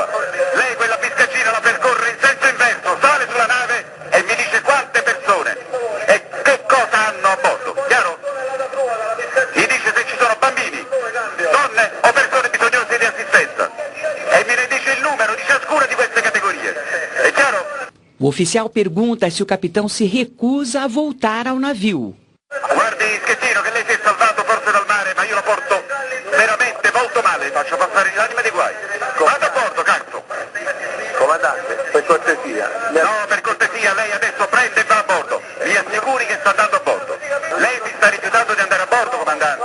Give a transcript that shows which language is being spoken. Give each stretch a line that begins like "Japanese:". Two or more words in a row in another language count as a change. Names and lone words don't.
Italian: Lei quella biscaggina la percorre in senso inverso, sale sulla nave e mi dice quante persone e che cosa hanno a bordo, chiaro? Mi dice se ci sono bambini, donne o persone bisognose di assistenza e me ne dice il numero di ciascuna di queste categorie. È chiaro?
Portuguese: O oficial pergunta se o capitão se recusa a voltar ao navio.
Italian: Guardi Schettino che lei si è salvato forse dal mare, ma io lo porto veramente molto male, faccio passare l'anima dei guai. Vado a bordo, cazzo! Comandante, per cortesia. No, per cortesia, lei adesso prende e va a bordo. Mi assicuri che sta andando a bordo. Lei si sta rifiutando di andare a bordo, comandante?